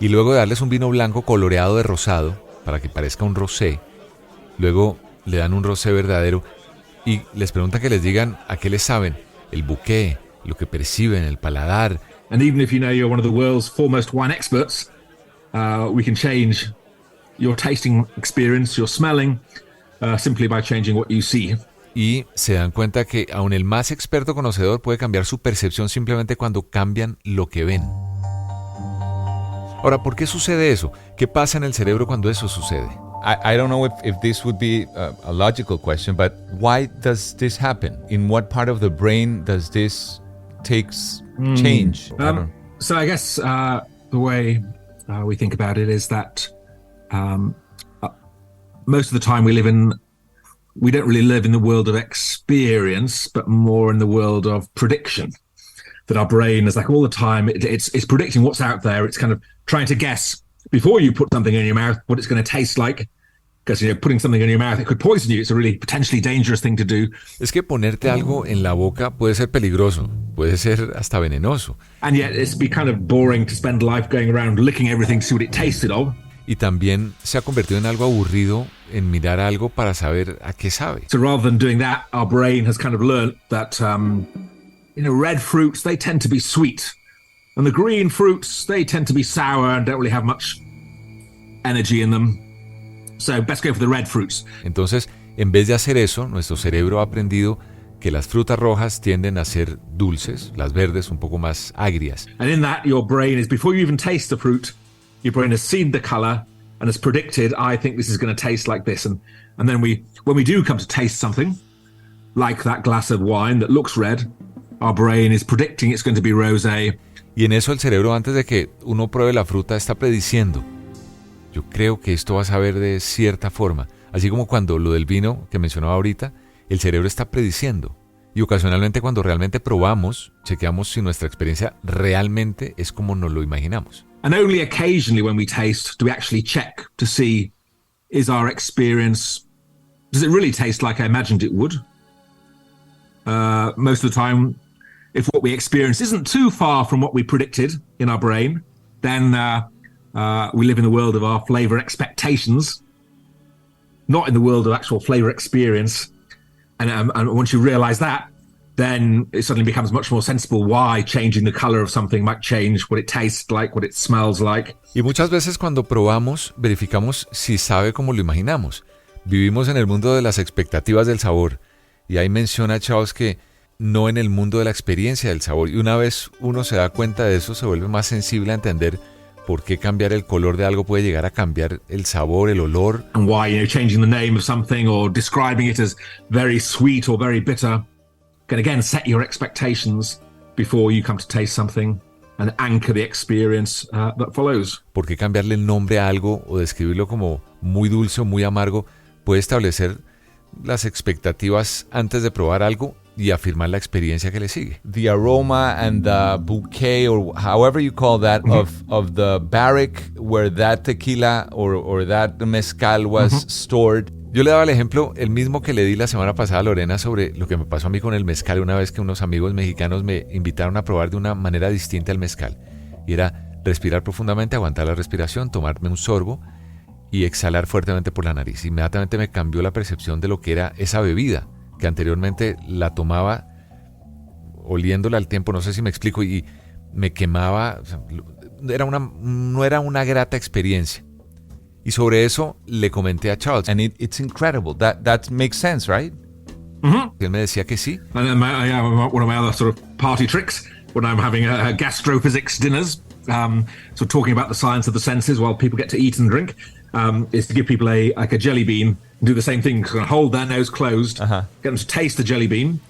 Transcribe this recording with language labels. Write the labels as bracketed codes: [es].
[es] Y luego de darles un vino blanco coloreado de rosado, para que parezca un rosé, luego le dan un rosé verdadero y les preguntan que les digan a qué les saben, el bouquet, lo que perciben, el paladar. [en] And even if you're one of the world's foremost wine experts, we can change your tasting experience, your smelling, simply by changing what you see. [es] Y se dan cuenta que aun el más experto conocedor puede cambiar su percepción simplemente cuando cambian lo que ven. Ahora, ¿por qué sucede eso? ¿Qué pasa en el cerebro cuando eso sucede? [en] I don't know if this would be a logical question, but why does this happen? In what part of the brain does this takes change? So I guess the way we think about it is that most of the time we don't really live in the world of experience, but more in the world of prediction. That our brain is like all the time, it's predicting what's out there. It's kind of trying to guess before you put something in your mouth what it's going to taste like. Because, putting something in your mouth, it could poison you. It's a really potentially dangerous thing to do. [es] Es que ponerte algo en la boca puede ser peligroso, puede ser hasta venenoso. [en] And yet it's be kind of boring to spend life going around licking everything to see what it tasted of. [es] Y también se ha convertido en algo aburrido en mirar algo para saber a qué sabe. [en] So rather than doing that, our brain has kind of learned that, red fruits, they tend to be sweet. And the green fruits, they tend to be sour and don't really have much energy in them. So best go for the red fruits. [es] Entonces, en vez de hacer eso, nuestro cerebro ha aprendido que las frutas rojas tienden a ser dulces, las verdes un poco más agrias. [en] And in that, your brain is, before you even taste the fruit, your brain has seen the color and has predicted, I think this is going to taste like this. And then when we do come to taste something, like that glass of wine that looks red, our brain is predicting it's going to be rosé. [es] Y en eso el cerebro, antes de que uno pruebe la fruta, está prediciendo. Yo creo que esto va a saber de cierta forma. Así como cuando lo del vino que mencionaba ahorita, el cerebro está prediciendo. Y ocasionalmente cuando realmente probamos, chequeamos si nuestra experiencia realmente es como nos lo imaginamos. [en] And only occasionally when we taste do we actually check to see, is our experience, does it really taste like I imagined it would? Most of the time, if what we experience isn't too far from what we predicted in our brain, then we live in the world of our flavor expectations, not in the world of actual flavor experience. And once you realize that, then it suddenly becomes much more sensible why changing the color of something might change what it tastes like, what it smells like. [es] Y muchas veces cuando probamos, verificamos si sabe como lo imaginamos. Vivimos en el mundo de las expectativas del sabor. Y ahí menciona Charles que no en el mundo de la experiencia del sabor. Y una vez uno se da cuenta de eso, se vuelve más sensible a entender por qué cambiar el color de algo puede llegar a cambiar el sabor, el olor. [en] And why, changing the name of something or describing it as very sweet or very bitter can again set your expectations before you come to taste something and anchor the experience that follows. [es] ¿Por qué cambiarle el nombre a algo o describirlo como muy dulce o muy amargo puede establecer las expectativas antes de probar algo y afirmar la experiencia que le sigue? [en] The aroma and the bouquet, or however you call that, of the barrick where that tequila or that mezcal was stored. [es] Yo le daba el ejemplo, el mismo que le di la semana pasada a Lorena sobre lo que me pasó a mí con el mezcal una vez que unos amigos mexicanos me invitaron a probar de una manera distinta el mezcal. Y era respirar profundamente, aguantar la respiración, tomarme un sorbo y exhalar fuertemente por la nariz. Inmediatamente me cambió la percepción de lo que era esa bebida, que anteriormente la tomaba oliéndola al tiempo, no sé si me explico, y me quemaba, o sea, no era una grata experiencia. Y sobre eso le comenté a Charles. [en] And it's incredible. That makes sense, right? [es] Y él me decía que sí. [en] And then one of my other sort of party tricks when I'm having gastrophysics dinners, so talking about the science of the senses while people get to eat and drink, is to give people a jelly bean and do the same thing. Kind of hold their nose closed, get them to taste the jelly bean.